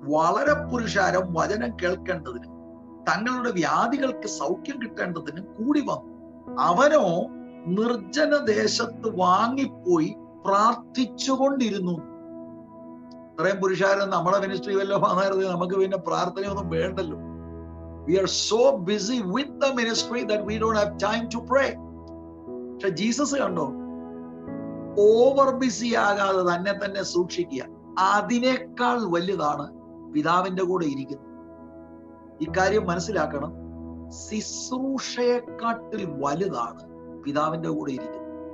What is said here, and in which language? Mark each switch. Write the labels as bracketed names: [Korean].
[Malayalam] വളരെ പുരുഷാരം വചനം കേൾക്കേണ്ടതിനും തങ്ങളുടെ വ്യാധികൾക്ക് സൗഖ്യം കിട്ടേണ്ടതിനും കൂടി വന്നു. അവനോ നിർജ്ജന ദേശത്ത് വാങ്ങിപ്പോയി പ്രാർത്ഥിച്ചുകൊണ്ടിരുന്നു. ഇത്രയും പുരുഷാരം നമ്മളെ മിനിസ്ട്രി വല്ലോ വന്നായിരുന്നു, നമുക്ക് പിന്നെ പ്രാർത്ഥനയൊന്നും വേണ്ടല്ലോ. [English] We are so busy with the ministry that we don't have time to pray. [Malayalam] പക്ഷെ ജീസസ് കണ്ടോ, ഓവർ ബിസി ആകാതെ തന്നെ സൂക്ഷിക്കുക. അതിനേക്കാൾ വലുതാണ് പിതാവിന്റെ കൂടെ ഇരിക്കുന്നത്. ഇക്കാര്യം മനസ്സിലാക്കണം. ശുശ്രൂഷയെക്കാട്ടിൽ വലുതാണ് പിതാവിന്റെ കൂടെ ഇരിക്കുന്നത്.